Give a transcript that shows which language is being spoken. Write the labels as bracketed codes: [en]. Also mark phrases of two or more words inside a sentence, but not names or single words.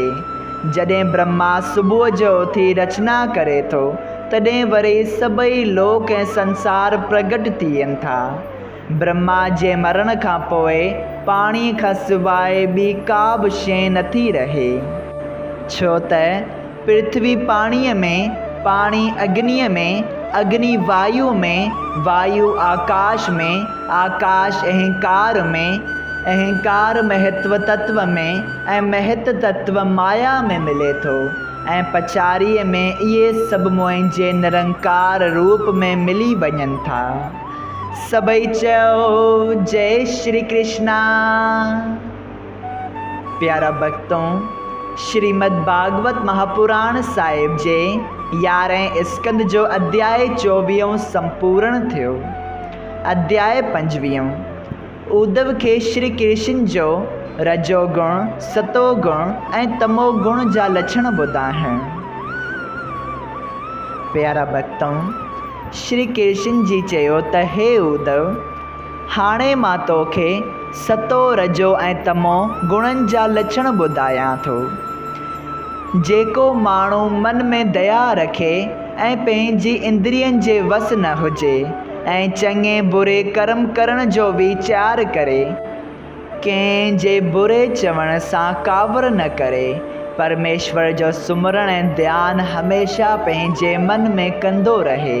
[sd] जॾहिं ब्रह्मा सुबुह जो उथी रचना करे थो, तॾहिं वरी सभई लोक ऐं संसार प्रगट थियनि था। ब्रह्मा जे मरण खां पोइ पाणी खां सवाइ ॿी का बि शइ नथी रहे। छो त पृथ्वी पाणीअ में, पाणी अग्नीअ में, अग्नि वायु में, वायु आकाश में, आकाश अहंकार में, अहंकार महत्व तत्व में ऐं महत तत्व माया में मिले थो ऐं पछाड़ीअ में इहे सभु मुंहिंजे निरंकार रूप में मिली वञनि था। सबई चयो जय श्री कृष्णा। प्यारा भक्तों, श्रीमद् भागवत महापुराण साहिब जे 11 स्कंद जो अध्याय 24 संपूर्ण थियो। अध्याय 25 उद्धव के श्री कृष्ण जो रजोगुण, सतोगुण ऐं तमोगुण जा लक्षण ॿुधाइण। प्यारा भक्तों, श्री कृष्ण जी चयो त हे उद्धव, हाणे मां तोखे सतो, रजो ऐं तमो गुणनि जा लक्षण ॿुधायां थो। जेको माण्हू मन में दया रखे ऐं पंहिंजी इंद्रियनि जे वस न हुजे ऐं चङे बुरे कर्म करण जो वीचार करे, कंहिं जे बुरे चवण सां कावर न करे, परमेश्वर जो सुमरण ऐं ध्यानु हमेशा पंहिंजे मन में कंदो रहे।